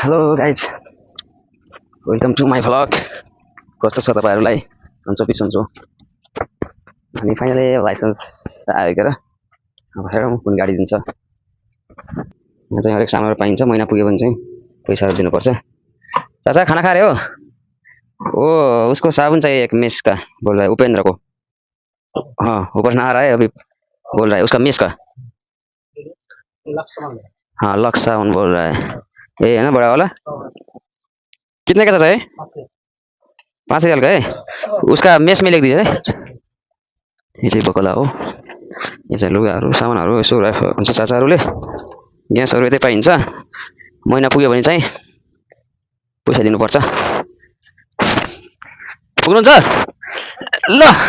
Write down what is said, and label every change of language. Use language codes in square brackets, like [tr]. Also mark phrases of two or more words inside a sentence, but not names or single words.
[en] Hello guys, welcome to my vlog. [ne] कस्तो छ तपाईँहरूलाई? सन्चो कि सन्चो। अनि फाइनली लाइसेन्स आयो क्या र। अब हेरौँ कुन गाडी दिन्छ। यहाँ चाहिँ हरेक सामानहरू पाइन्छ। महिना पुग्यो भने चाहिँ पैसाहरू दिनुपर्छ। [hi] चाचा खाना खा रहे हो? ओ उसको साबुन चाहिए एक मेस का, बोल रहा है उपेंद्र को। हाँ ऊपर नहा रहा है अभी, बोल रहा है उसका मेस का। हाँ लक्स साबुन बोल रहा है, ये है ना बड़ा वाला। कितने का चाचा है? 5 रियाल का है। उसका मेस में लिख दीजिए है। [ne] यो चाहिँ बकला हो। यो चाहिँ लुगाहरू सामानहरू यसो हुन्छ चाचाहरूले। ग्यासहरू यतै पाइन्छ। महिना पुग्यो भने चाहिँ पैसा दिनुपर्छ। पुग्नुहुन्छ ल।